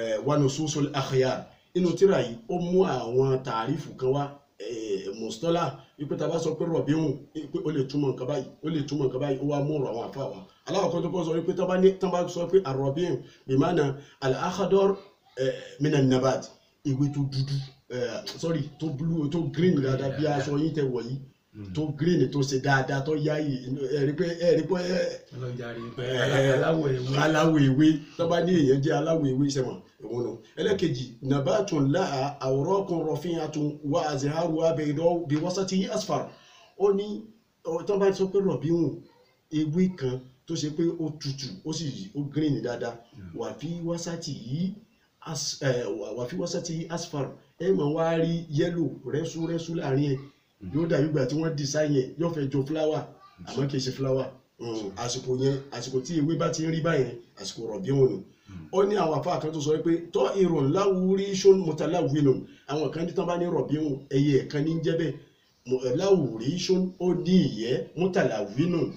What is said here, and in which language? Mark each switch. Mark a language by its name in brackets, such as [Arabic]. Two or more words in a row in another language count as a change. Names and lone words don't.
[Yoruba] Abrar wa Nususul Akhyar inú tírà yìí ó mú àwọn tààrífù kan wá mùsítọ́là wípé tá a bá sọ pé rọ̀bíhùn pé ó lè túmọ̀ nǹkan báyìí ó lè túmọ̀ nǹkan báyìí ó wá mú ọ̀rọ̀ àwọn àfa wa aláwọ̀kan tó kọ́ sọ wípé tá bá sọ pé àrọ̀bíhùn [Arabic] بمعنى الأخضر من النبات [Yoruba] ìwé tó dúdú sorry tó blue tó green dáadáa bí aṣọ yín tẹ wọ̀ yìí tó green tó ṣe dáadáa tó yá yìí ẹ̀rí pé aláwọ̀ ewé tó bá ní èèyàn jẹ́ aláwọ̀ ewé sẹ́wọ̀n ìwọ̀n náà ẹlẹ́kejì [Arabic] نبات له أوراق رفيعة وأزهارها بيضاء بوسطه أصفر [Yoruba] ó ní tó bá sọ pé rọ̀bíhùn ewé kan tó ṣe pé ó tutù ó sì ó green dáadáa wà fi [Arabic] وسطه أصفر [Yoruba] ẹ máa wá rí yẹ́lò rẹ́súrẹ́sú láàrin ẹ̀ yóò dàbí ìgbà tí wọ́n design yẹn yóò fẹ́ jọ fúláwà àmọ́ kìí ṣe fúláwà àsìkò yẹn àsìkò tí ewé bá ti ń rí báyẹn àsìkò rọ̀bíhùn nù ó ní àwọn àfáà kan tó sọ pé tọ́ irun láwùrí ṣón mutalawwin àwọn kan tán bá ní rọ̀bíhùn ẹyẹ ẹ̀kan ní jẹ́ bẹ́ẹ̀ láwùrí ṣón ó ní ìyẹ́ mutalawwin tó